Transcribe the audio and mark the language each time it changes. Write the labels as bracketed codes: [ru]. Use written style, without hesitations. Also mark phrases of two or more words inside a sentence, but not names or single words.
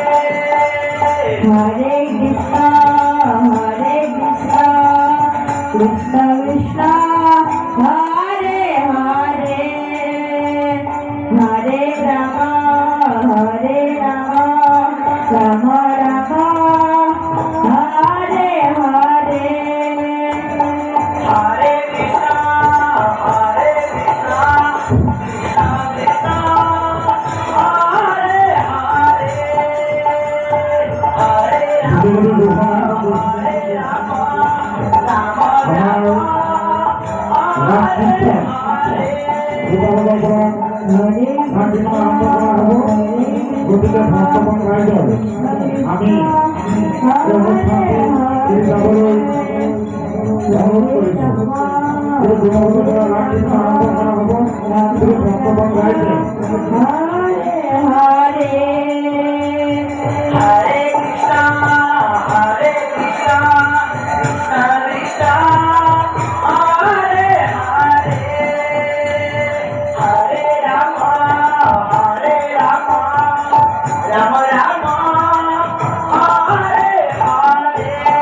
[hi] हरे कृष्ण कृष्ण कृष्ण हरे हरे हरे राम राम राम हरे हरे हरे कृष्णा कृष्णा कृष्णा हरे हरे हरे राम [as] গতিকে ভক্তগণ ৰাইজৰ আমি এই অনুষ্ঠানটি যাবলৈ অনুৰোধ কৰিছোঁ। এই দিনৰ পৰা ৰামকৃষ্ণ আৰম্ভ কৰা হ'ব। এই ভক্তগণ ৰাইজে [hi] हरे हरे हरे कृष्णा कृष्णा कृष्णा हरे हरे हरे राम राम राम हरे हरे